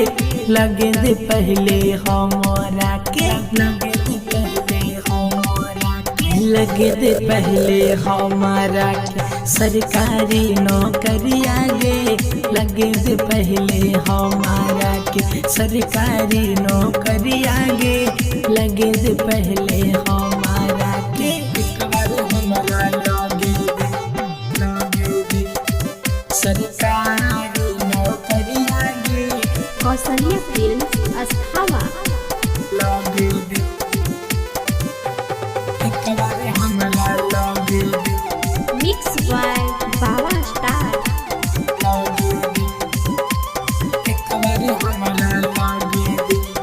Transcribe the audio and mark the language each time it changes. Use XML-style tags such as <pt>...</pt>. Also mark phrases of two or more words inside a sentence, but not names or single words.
<anp>लगे दे पहले हमरा के लगे दे पहले हमरा के लगे दे पहले हमारा के सरकारी नौकरिया गे लगे दे पहले हमारा के सरकारी नौकरिया गे लगे दे पहले हमारा के एक बार हमारा लगे दे सरकारी नौकरिया गे Kausalya Films Asthama. लगे दे एक बार हमारा लगे दे</anp> <en>Mixed by Baba Star.</en> <anp>लगे दे एक बार हमारा लगे दे</anp>